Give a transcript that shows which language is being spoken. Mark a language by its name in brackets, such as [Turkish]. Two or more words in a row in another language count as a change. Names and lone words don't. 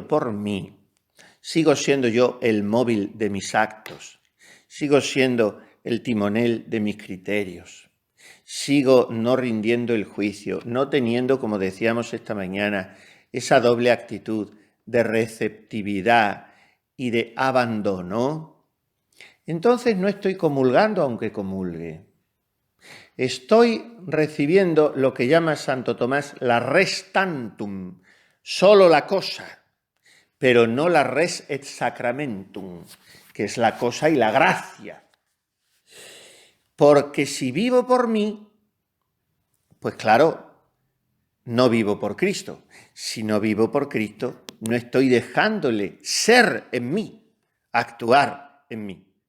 [Spanish] por mí, sigo siendo yo el móvil de mis actos, sigo siendo el timonel de mis criterios, sigo no rindiendo el juicio, no teniendo, como decíamos esta mañana, esa doble actitud de receptividad y de abandono, entonces no estoy comulgando aunque comulgue. Estoy recibiendo lo que llama Santo Tomás la [Latin] res tantum, [Spanish] solo la cosa, pero no la [Latin] res et sacramentum, [Spanish] que es la cosa y la gracia. Porque si vivo por mí, pues claro, no vivo por Cristo. Si no vivo por Cristo, no estoy dejándole ser en mí, actuar en mí.